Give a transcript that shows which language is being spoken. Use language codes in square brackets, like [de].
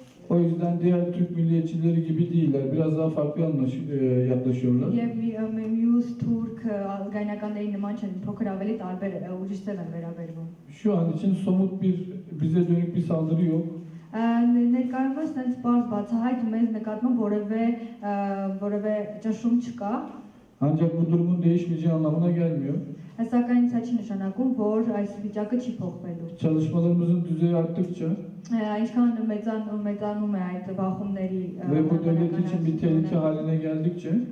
[tr] O yüzden diğer Türk milliyetçileri gibi değiller. Biraz daha farklı yaklaşıyorlar. [hy] Եվ մյուս թուրք գայնականների նման չեն, փոքր ավելի տարբեր ուրիշ ձև են վերաբերվում։ [tr] Şu an için somut bize dönük bir saldırı yok. [hy] Ներկայումս sense բարձ բացահայտ մեզ նկատմամբ որևէ ճնշում չկա։ [tr] Ancak bu durumun değişmeyeceği anlamına gelmiyor. [hy] Սակայն սա չի նշանակում, որ այս վիճակը չի փոխվելու։ [tr] Çalışmalarımızın düzeyi arttıkça [hy] Ինչքան մեծանում է այդ բախումների [tr] ve bu devlet için bir tehlike haline geldikçe